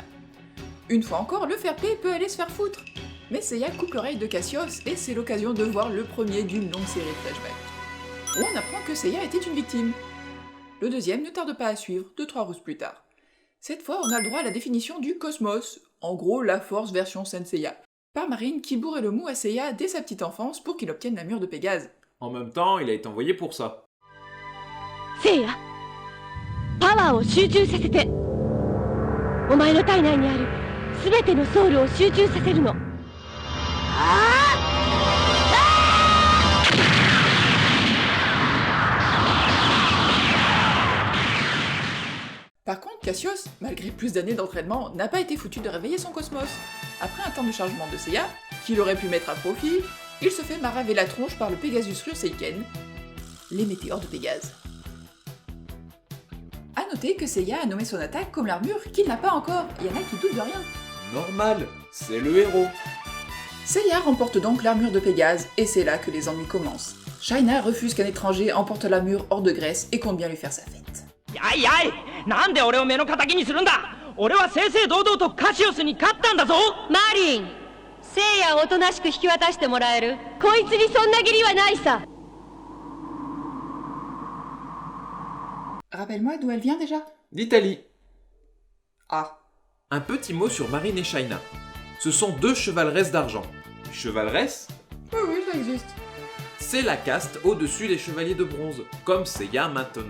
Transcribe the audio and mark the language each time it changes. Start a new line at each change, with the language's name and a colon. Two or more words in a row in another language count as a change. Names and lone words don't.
French: Une fois encore, le fair play peut aller se faire foutre. Mais Seiya coupe l'oreille de Cassios et c'est l'occasion de voir le premier d'une longue série de flashbacks, où on apprend que Seiya était une victime. Le deuxième ne tarde pas à suivre, 2-3 rousses plus tard. Cette fois, on a le droit à la définition du cosmos, en gros la force version Saint Seiya, par Marine qui bourrait le mou à Seiya dès sa petite enfance pour qu'il obtienne la mure de Pégase. En même temps, il a été envoyé pour ça.
Japanese: せいや、パワーを集中させて。お前の体内にある全てのソウルを集中させるの。
French: Par contre, Cassios, malgré plus d'années d'entraînement, n'a pas été foutu de réveiller son cosmos. Après un temps de chargement de Seiya, qu'il aurait pu mettre à profit, il se fait maraver la tronche par le Pegasus Ryuseiken, les météores de Pégase. A noter que Seiya a nommé son attaque comme l'armure qu'il n'a pas encore, il y en a qui doutent de rien. Normal, c'est le héros. Seiya remporte donc l'armure de Pégase, et c'est là que les ennuis commencent. Shaina refuse qu'un étranger emporte l'armure hors de Grèce et compte bien lui faire sa fête.
Japanese: やいやい、なんで俺を目の敵にするんだ。俺は正々堂々とカシオスに勝ったんだぞ。マリン、せいやをおとなしく引き渡してもらえる。こいつにそんな義理はないさ。
French: Rappelle-moi d'où elle vient déjà? D'Italie. Ah. Un petit mot sur Marine et Shaina. Ce sont deux chevaleresses d'argent. Chevaleresses? Oui, ça existe. C'est la caste au-dessus des chevaliers de bronze, comme Seiya maintenant.